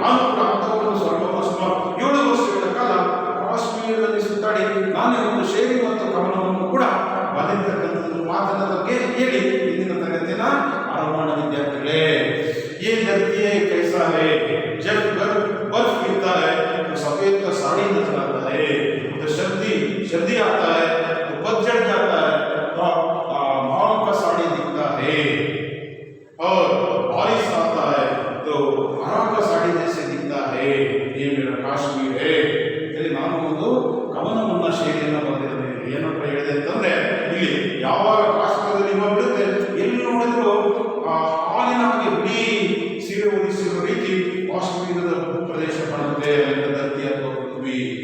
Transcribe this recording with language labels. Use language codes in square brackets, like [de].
[kn] ನಾನು ಕೂಡ ಅಂಥವನ್ನು ಸ್ವರ್ಗವನ್ನು ಸುಮಾರು 7 ವರ್ಷಗಳ ಕಾಲ ಕಾಶ್ಮೀರದಲ್ಲಿ ಸುತ್ತಾಡಿ ನಾನೇ ಒಂದು ಶೈಲಿ ಮತ್ತು ಗಮನವನ್ನು ಕೂಡ ಬಂದಿರತಕ್ಕಂಥದ್ದು ಮಾತನ್ನ ಬಗ್ಗೆ ಹೇಳಿ ಇಂದಿನ ತರಗತಿನ ಆರಂಭ ಮಾಡೋಣ ವಿದ್ಯಾರ್ಥಿಗಳೇ. [hi] ये धरती है कैसा है, जब बर्फ गिरता है तो सफेद का साड़ी नजर आता है, तो सर्दी आता है तो पतझड़ जाता है तो माओ का साड़ी दिखता है, और बारिश आता है तो हरा का साड़ी जैसे दिखता है. ये मेरा काश्मीर है. [kn] ಇಲ್ಲಿ ನಾನು ಒಂದು ಗಮನವನ್ನ ಶೈಲಿಯನ್ನು ಬಂದಿದ್ದೇನೆ. ಏನಪ್ಪ ಹೇಳಿದೆ ಅಂತಂದ್ರೆ, ಇಲ್ಲಿ ಯಾವಾಗ ಕಾಶ್ಮೀರದಲ್ಲಿ ಹಿಮ ಬೀಳುತ್ತೆ, ಎಲ್ಲಿ ನೋಡಿದ್ರು ಹಾಲಿನ ಹಾಗೆ ಬಿಳಿ ಸೀರೆ ಉದಿಸಿರೋ ರೀತಿ ಕಾಶ್ಮೀರದ ಪ್ರದೇಶ ಕಾಣುತ್ತೆ, ಧರತಿ ಅಥವಾ ಪೃಥ್ವಿ.